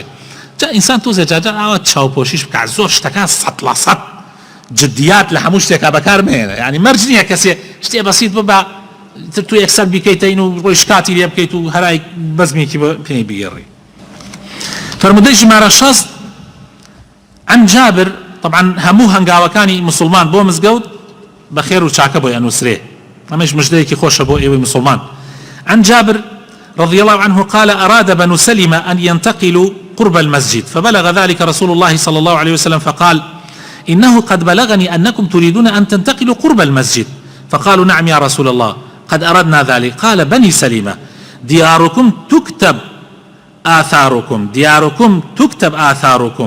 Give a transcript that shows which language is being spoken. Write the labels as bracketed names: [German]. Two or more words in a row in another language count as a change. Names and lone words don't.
[Central Kurdish] جا ئینسان تۆزێ جاجار ئاوە چاوپۆشیش بکات زۆر شتەکان 100% جدیات لە هەموو شتێکا بەکار مێنە، یعنی مەرج نییە کەسێ شتێ بەسیط ببە تو یەکسەر بیکەیتەین و ڕۆی شکاتی لێ بکەیت و هەرای بەزمێکی پێی بگێڕی. فرمودەی ژمارە 60 [Arabic] عن جابر [Central Kurdish] طبعا هەموو هەنگاوەکانی مسلمان بۆ مزگەوت بە خێر و چاکە بۆ ئەنووسرێ، ئەمەش مژدەیەکی خۆشە بۆ ئێوەی مسلمان. [Arabic] عن جابر رضي الله عنه قال أراد بنو سلمة أن ينتقلوا قرب المسجد فبلغ ذلك رسول الله صلى الله عليه وسلم فقال إنه قد بلغني أنكم تريدون أن تنتقلوا قرب المسجد فقالوا نعم يا رسول الله قد أردنا ذلك. قال بني سلمة دياركم تكتب آثاركم، دياركم تكتب آثاركم.